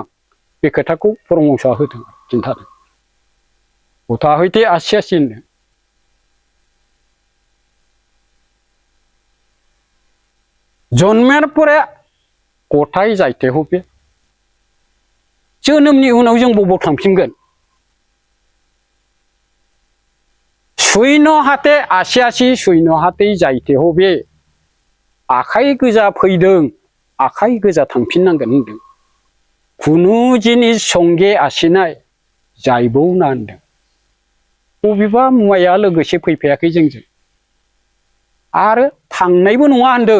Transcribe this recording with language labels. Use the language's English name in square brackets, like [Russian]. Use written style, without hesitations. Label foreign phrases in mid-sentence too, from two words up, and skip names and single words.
[Bodo] बे खोथाखौ परमहंसआ होदों, खिन्थादों। [Bangla] কথা হইতে আসি होनदों। জন্মের পরে কোথায় যেতে হবে। [Bodo] जोनोमनि उनाव जों बबाव थांफिनगोन? [Bangla] শূন্য হাতে আসি শূন্য হাতে যেতে হবে। [Bodo] आखाइ गोजा फैदों, आखाइ गोजा थांफिननांगोन होनदों। [Bangla] কোনো জিনিস সঙ্গে আসিনাই যাইবোনা होनदों। [Bodo] बबेबा मुवाया लोगोसे फैफायाखै जोंजों, आरो थांनायबो नङा होनदों।